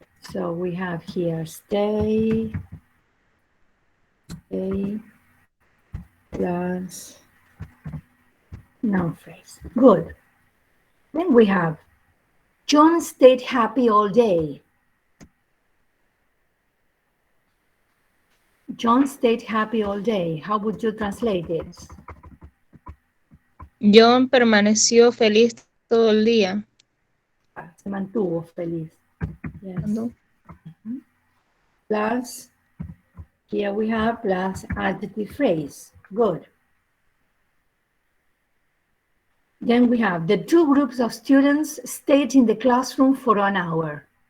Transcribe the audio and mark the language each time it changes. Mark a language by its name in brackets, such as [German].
[English] So we have here stay plus noun phrase. Good. Then we have John stayed happy all day. John stayed happy all day. How would you translate it? [Spanish] John permaneció feliz todo el día. Se mantuvo feliz. [English] Yes. Plus, here we have plus adjective phrase. Good. Then we have the two groups of students stayed in the classroom for 1 hour.